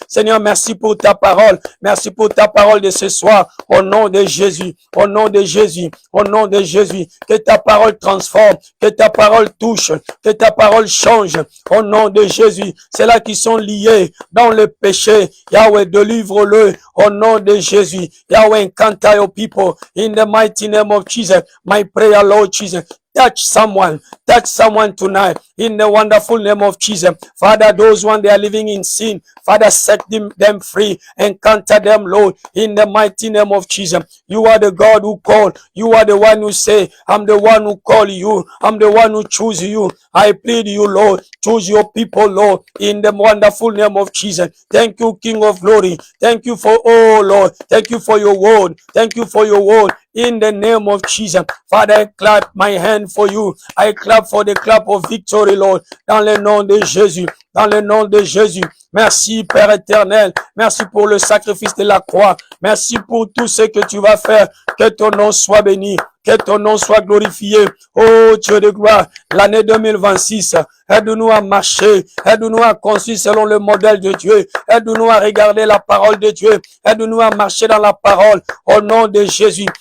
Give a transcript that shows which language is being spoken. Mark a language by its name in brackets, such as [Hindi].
[French] Seigneur, merci pour ta parole. Merci pour ta parole de ce soir. Au nom de Jésus, au nom de Jésus, au nom de Jésus. Que ta parole transforme, que ta parole touche, que ta parole change. Au nom de Jésus, c'est là qui sont liés dans le péché. Yahweh, délivre-le au nom de Jésus. [English] Yahweh, encounter your people in the mighty name of Jesus. My prayer, Lord Jesus. Touch someone tonight in the wonderful name of Jesus. Father, those ones they are living in sin, Father, set them free, encounter them, Lord, in the mighty name of Jesus. You are the God who called. You are the one who say, I'm the one who call you. I'm the one who choose you. I plead you, Lord, choose your people, Lord, in the wonderful name of Jesus. Thank you, King of glory. Thank you for, oh Lord, thank you for your word. Thank you for your word. In the name of Jesus. Father, I clap my hand for you. I clap for the clap of victory, Lord. [French] Dans le nom de Jésus. Dans le nom de Jésus. Merci, Père éternel. Merci pour le sacrifice de la croix. Merci pour tout ce que tu vas faire. Que ton nom soit béni. Que ton nom soit glorifié. Oh Dieu de gloire, l'année 2026, aide-nous à marcher, aide-nous à construire selon le modèle de Dieu, aide-nous à regarder la parole de Dieu, aide-nous à marcher dans la parole, au nom de Jésus.